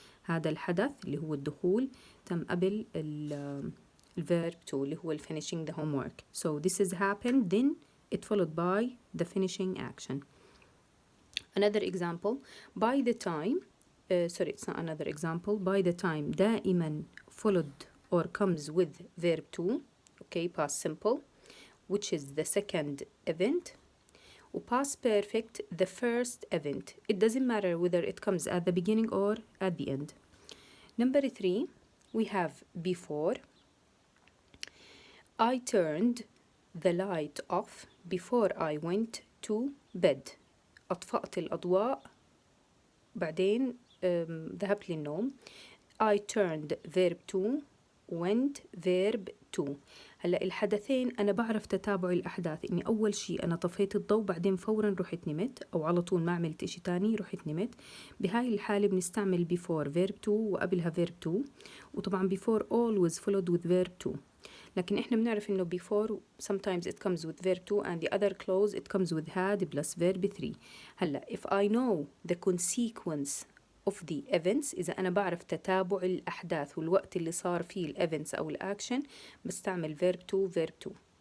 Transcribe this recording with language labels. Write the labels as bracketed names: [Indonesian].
[Arabic] هذا الحدث اللي هو الدخول تم قبل الverb 2 اللي هو [English] finishing the homework. So this has happened then it followed by the finishing action. Another example by the time sorry it's not another example. By the time [Arabic] دائما [English] followed or comes with verb 2. Okay, past simple which is the second event. Past perfect the first event. It doesn't matter whether it comes at the beginning or at the end. Number 3 we have before. I turned the light off before I went to bed. [Arabic] أطفأت الأضواء بعدين ذهبت للنوم. [English] I turned verb 2 went verb 2. [Arabic] هلا الحدثين أنا بعرف تتابع الأحداث إني أول شيء أنا طفيت الضوء بعدين فورا رحت نمت أو على طول ما عملت إشي تاني رحت نمت. بهاي الحالة بنستعمل before verb 2 وقبلها verb 2 وطبعا before always followed with verb 2. لكن إحنا بنعرف إنه [English] before sometimes it comes with verb 2 and the other clause it comes with had plus verb 3. [Arabic] هلا [English] if I know the consequence of the events [Arabic] إذا أنا بعرف تتابع الأحداث والوقت اللي صار فيه الevents أو الأكشن بستعمل verb 2 verb 2.